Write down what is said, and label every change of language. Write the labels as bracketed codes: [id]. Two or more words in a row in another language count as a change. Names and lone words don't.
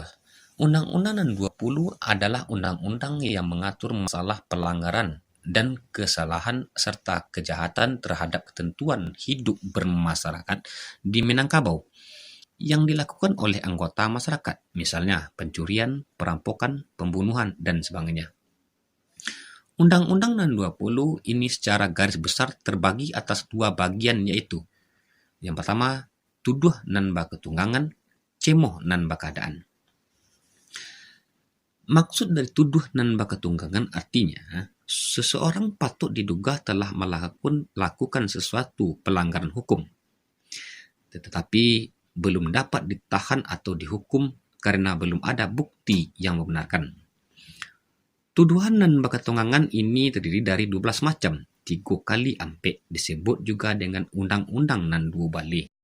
[id] Undang-Undang Nan 20 adalah undang-undang yang mengatur masalah pelanggaran dan kesalahan serta kejahatan terhadap ketentuan hidup bermasyarakat di Minangkabau yang dilakukan oleh anggota masyarakat, misalnya pencurian, perampokan, pembunuhan, dan sebagainya. Undang-Undang Nan 20 ini secara garis besar terbagi atas dua bagian, yaitu yang pertama, [min] tuduh nan baketunggangan, cemoh nan bakadaan. [id] Maksud dari [min] tuduh nan baketunggangan [id] artinya seseorang patut diduga telah melakukan sesuatu pelanggaran hukum, tetapi belum dapat ditahan atau dihukum karena belum ada bukti yang membenarkan. [min] Tuduhan nan baketunggangan [id] ini terdiri dari 12 macam, 3 kali ampe, disebut juga dengan [min] undang-undang nan 2 balik.